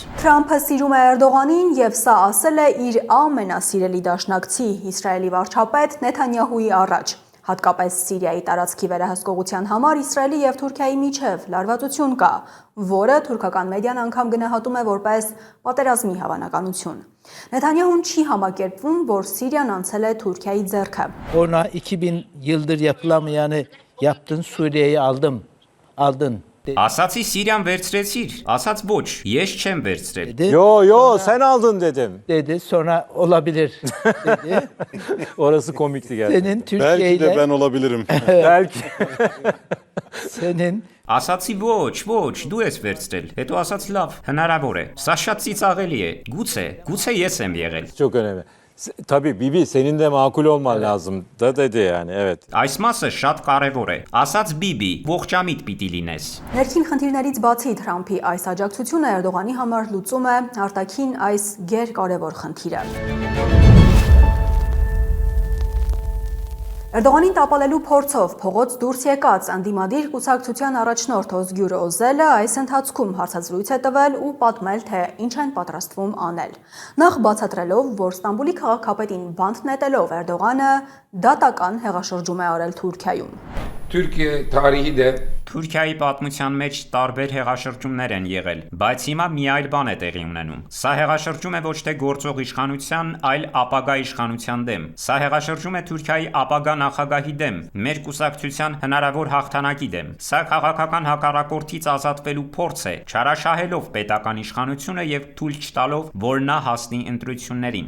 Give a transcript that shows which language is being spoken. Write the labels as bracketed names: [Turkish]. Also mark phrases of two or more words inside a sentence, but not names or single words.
[Armenian] Թրամփը սիրում է Էրդողանին եւ սա ասել է իր ամենասիրելի դաշնակցի Իսրայելի վարչապետ Նեթանյահուի առաջ։ Հատկապես Սիրիայի տարածքի վերահսկողության համար Իսրայելի եւ Թուրքիայի միջև լարվածություն կա, որը թուրքական մեդիան անգամ գնահատում է որպես պատերազմի հավանականություն։ Նեթանյահուն չի համակերպվում, որ Սիրիան անցել է Թուրքիայի ձեռքը։ [Turkish] Ona 2000 yıldır yapılamayanı yaptın, Suriye'yi aldın. [Armenian] Ասացի Սիրիան վերցրեցիր, ասաց ոչ, ես չեմ վերցրել։ [Turkish] Yo, sen aldın dedim. Dedi, sonra olabilir dedi. Orası komikti gerçekten. Senin Türkiye'yle... ben olabilirim. Belki. Senin... [Armenian] Ասացի ոչ, դու ես վերցրել։ Հետո ասաց լավ, հնարավոր է։ Սա շատ ծիծաղելի է։ Գուցե ես եմ եղել։ [Turkish] Çok önemli. Tabii Bibi senin de makul olman lazım da dedi yani evet. [Armenian] Այս մասը շատ կարևոր է։ Ասաց Բիբի, ողջամիտ պիտի լինես։ Ներքին խնդիրներից բացի Թրամփի այս աջակցությունը Էրդողանի համար լուծում է արտաքին այս գերկարևոր խնդիրը։ Էրդողանին տապալելու փորձով փողոց դուրս եկած անդիմադիր կուսակցության առաջնորդ Օզգյուր Օզելը այս ընթացքում հարցազրույց է տվել ու պատմել, թե ինչ են պատրաստվում անել։ Նախ բացատրելով, որ Ստամբուլի քաղաքապետին բանտ նետելով Էրդողանը դատական հեղաշրջում է արել Թուրքիայում։ [Turkish] Türkiye tarihi de [Armenian] Թուրքիայի պատմության մեջ տարբեր հեղաշրջումներ են եղել, բայց հիմա մի այլ բան է տեղի ունենում։ Սա հեղաշրջում է ոչ թե գործող իշխանության, այլ ապագա իշխանության դեմ։ Սա հեղաշրջում է Թուրքիայի ապագա նախագահի դեմ, մեր կուսակցության հնարավոր հաղթանակի դեմ։ Սա քաղաքական հակառակորդից ազատվելու փորձ է, չարաշահելով պետական իշխանությունը եւ թույլ չտալով, որ նա հասնի ընտրություններին։